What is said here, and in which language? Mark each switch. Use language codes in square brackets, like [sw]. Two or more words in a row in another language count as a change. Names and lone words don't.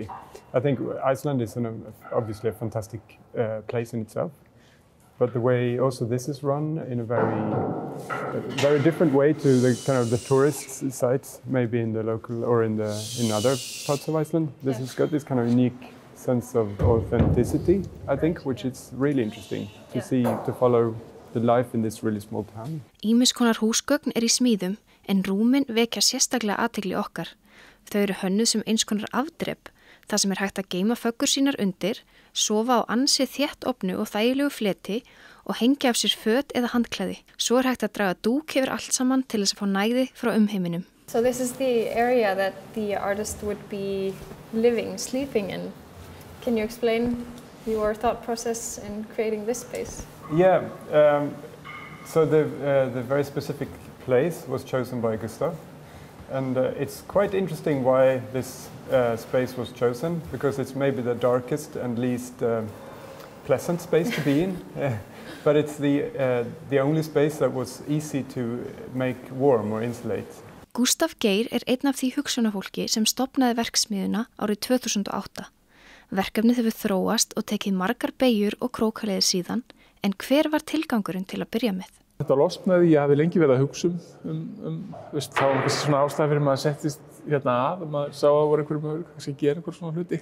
[en] I think Iceland is obviously a fantastic place in itself, but the way also this is run in a very different way to the kind of the tourist sites, maybe in the local or in other parts of Iceland. This has got this kind of unique sense of authenticity, I think, which is really interesting to see, to follow the life in this really small town. [is] Ýmis konar húsgögn í smíðum, en rúmin vekja sérstaklega athygli okkar. Þau hönnuð sem eins konar afdrep, þar sem hægt að geyma föggur sínar undir, sofa á ansi þétt ofnu og þægilegu fleti og hengja af sér föt eða handklæði. Svo hægt að draga dúk yfir allt saman til þess að fá næði frá umheiminum. [en] So this is the area that the artist would be living, sleeping in. Can you explain your thought process in creating this space? Yeah, so the very specific place was chosen by Gustav, and it's quite interesting why this space was chosen, because it's maybe the darkest and least pleasant space to be in, but it's the only space that was easy to make warm or insulate. [is] Gústaf Geir einn af því hugsunarfólki sem stofnaði Verksmiðjuna árið 2008. Verkefnið hefur þróast og tekið margar beygjur og krókaleiðir síðan, en hver var tilgangurinn til að byrja með? Þetta losnaði, ég hafi lengi verið að hugsa það var einhvers svona ástæða fyrir maður settist hérna að og maður sá að það voru einhverjum möguleikar kannski að gera einhver svona hluti.